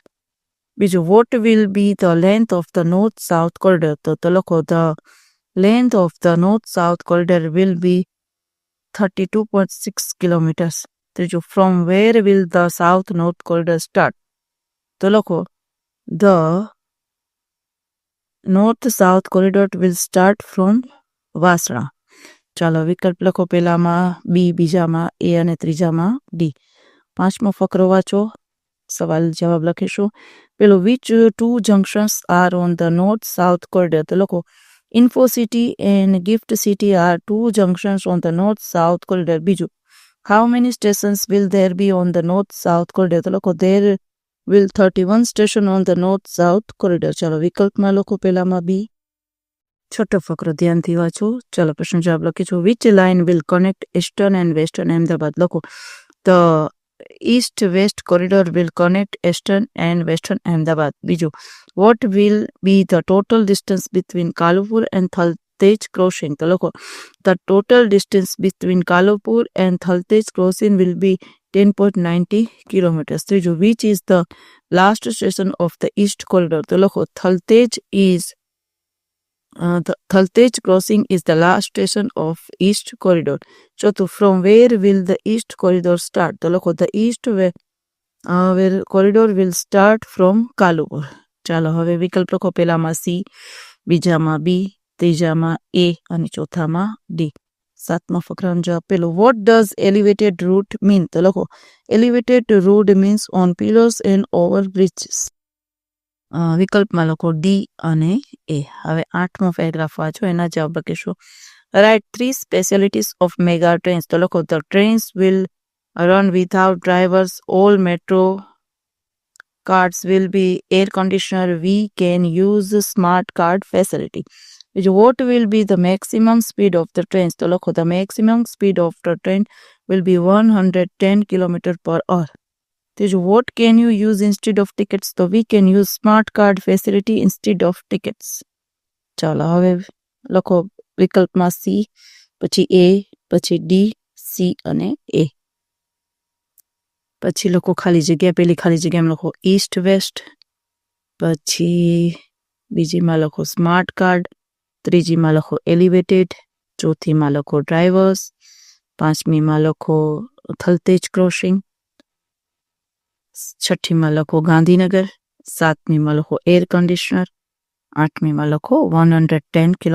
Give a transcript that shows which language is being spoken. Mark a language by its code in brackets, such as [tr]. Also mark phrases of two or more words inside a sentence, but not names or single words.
[en] બીજું, what will be the length of the north south corridor? [gu] તો લખો [en] the length of the north south corridor will be 32.6 kilometers. ત્રીજું, from where will the south north corridor start? [gu] તો લખો [en] the north-south corridor will start from વાસણા. [gu] ચાલો વિકલ્પ લખો પહેલામાં બી, બીજામાં એ અને ત્રીજામાં ડી. પાંચમો ફકરો વાંચો, સવાલ જવાબ લખીશું. [en] પેલું, વિચ 2 junctions are on the north-south corridor? [gu] તો લખો [en] Info City and GIFT City are 2 junctions on the north-south corridor. બીજું, how many stations will there be on the north-south corridor? [gu] તો લખો [en] there will 31 station on the north-south corridor. [gu] ચાલો વિકલ્પમાં લખો પહેલામાં બી. છઠ્ઠો ફકરો ધ્યાનથી વાંચો. ચાલો પ્રશ્ન જવાબ લખીશું. [en] which line will connect eastern and western Ahmedabad? લખો the east west corridor will connect eastern and western Ahmedabad. બીજું, what will be the total distance between Kalupur and Thaltej crossing? [gu] તો લખો [en] the total distance between Kalupur and Thaltej crossing will be 10.90 kilometers. [gu] ત્રીજું, [en] which is the last station of the east corridor? [gu] તો લખો [en] થલતેજ crossing is the last station of east corridor. ચોથું, from where will the east corridor start? [gu] તો લખો [en] the east corridor will start from કાલુપુર. [gu] ચાલો હવે વિકલ્પ લખો પહેલામાં સી, બીજામાં બી, ત્રીજામાં એ અને ચોથામાં ડી. સાતમા ફકરાનો જવાબ પેલો, [en] what does elevated route mean? [gu] તો લખો [en] elevated route means on pillars and over bridges. [gu] વિકલ્પમાં લખો ડી અને એ. હવે આઠમો પેરેગ્રાફ વાંચો, એના જવાબ લખીશું. [en] write 3 specialities of mega trains? [gu] તો લખો [en] the trains will run without drivers, all metro cards will be air conditioner, we can use smart card facility. What will be the maximum speed of the trains? [gu] તો લખો [en] the maximum speed of the train will be 110 km/h. ત્રીજું, what can you use instead of tickets? તો we can use smart card facility instead of tickets. [gu] ચાલો હવે લખો વિકલ્પમાં સી, પછી એ, પછી ડી, સી અને એ. પછી લખો ખાલી જગ્યા, પેલી ખાલી જગ્યામાં લખો [en] east west, [gu] પછી બીજીમાં લખો [en] smart card, [gu] ત્રીજીમાં લખો એલિવેટેડ, ચોથીમાં લખો ડ્રાઈવર્સ, પાંચમીમાં લખો થલતેજ ક્રોસિંગ, છઠ્ઠીમાં લખો ગાંધીનગર, સાતમીમાં લખો [en] air conditioner, [gu] આઠમીમાં લખો 110 km/h.